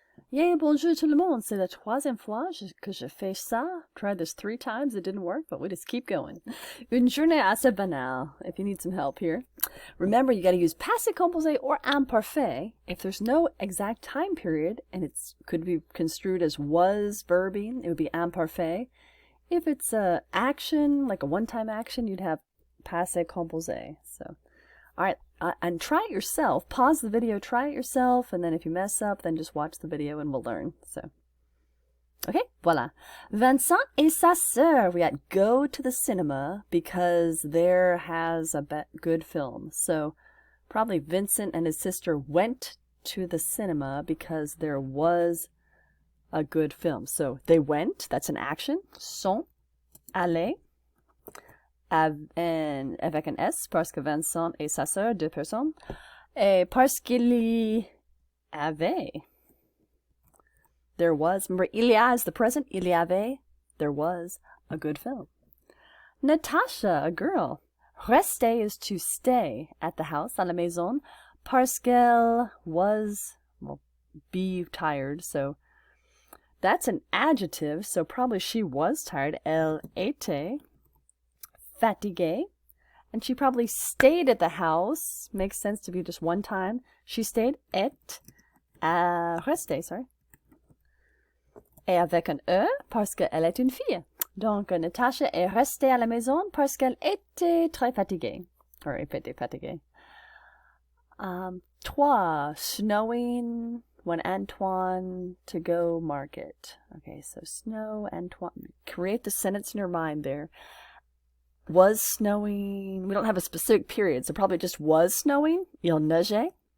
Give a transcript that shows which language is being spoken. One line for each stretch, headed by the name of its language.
French: Yeah, bonjour tout le monde. C'est la troisième fois que je fais ça.
English: Tried this 3 times. It didn't work, but we just keep going.
French: Une journée assez banale,
English: if you need some help here. Remember, you got to use passé composé or imparfait if there's no exact time period, and it could be construed as was verbing. It would be imparfait. If it's a action, like a one-time action, you'd have passé composé. So, all right, and try it yourself. Pause the video, try it yourself, and then if you mess up, then just watch the video and we'll learn. So, okay,
French: voilà. Vincent et sa sœur.
English: We had go to the cinema because there has a good film. So, probably Vincent and his sister went to the cinema because there was a good film. So, they went, that's an action.
French: Sont allés. Avec un S, parce que Vincent et sa sœur, 2 personnes, et parce qu'il y avait.
English: There was, remember, il y a is the present, il y avait, there was a good film. Natasha, a girl. Rester is to stay at the house,
French: à la maison, parce qu'elle
English: was, well, be tired, so that's an adjective, so probably she was tired.
French: Elle était fatiguée,
English: and she probably stayed at the house. Makes sense to be just one time. She stayed et resté, sorry.
French: Et avec un E parce qu'elle est une fille. Donc, Natasha est restée à la maison parce qu'elle était très fatiguée. Or était fatiguée. 3.
English: Snowing when Antoine to go market. Okay, so snow, Antoine. Create the sentence in your mind there. Was snowing. We don't have a specific period, so probably just was snowing. Il neigeait.